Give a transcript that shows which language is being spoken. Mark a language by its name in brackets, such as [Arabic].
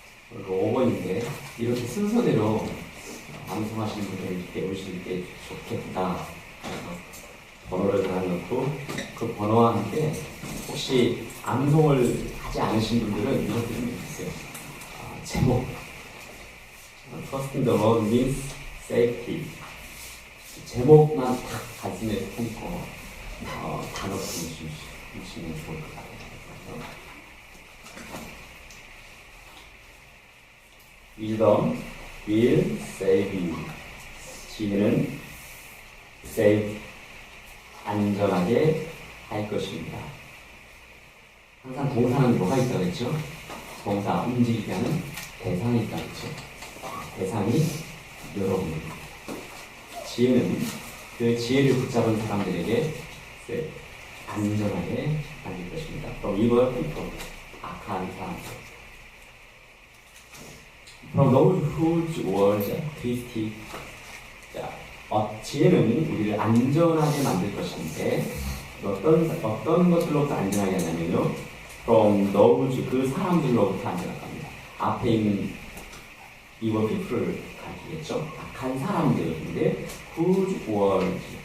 [Korean] 오늘 5번인데 이렇게 순서대로 암송하시는 분들이 이렇게 오실 때 좋겠다. 그래서 번호를 달아놓고 그 번호와 함께 혹시 암송을 하지 않으신 분들은 이렇게 좀 해주세요. [English] 제목 Trusting the Lord means safety. [Korean] 제목만 딱 가슴에 품고 단어 주시면 좋을 것 같아요. [English] Wisdom will save you. [Korean] 지혜는 save, 안전하게 할 것입니다. 항상 동사는 뭐가 있다고 했죠? 동사, 움직이게 하는 대상이 있다고 했죠? 대상이 여러분입니다. 지혜는 그 지혜를 붙잡은 사람들에게 안전하게 다닐 것입니다. [English] From evil people, [Korean] 악한 사람들. [English] From those whose words are twisted. [Korean] 자, 지혜는 우리를 안전하게 만들 것인데 어떤 것들로부터 안전하게 하냐면요. [English] From those, [Korean] 그 사람들로부터 안전하게 합니다. 앞에 있는 [English] evil people [Korean] 을 가리키겠죠. 악한 사람들인데 [English] whose words,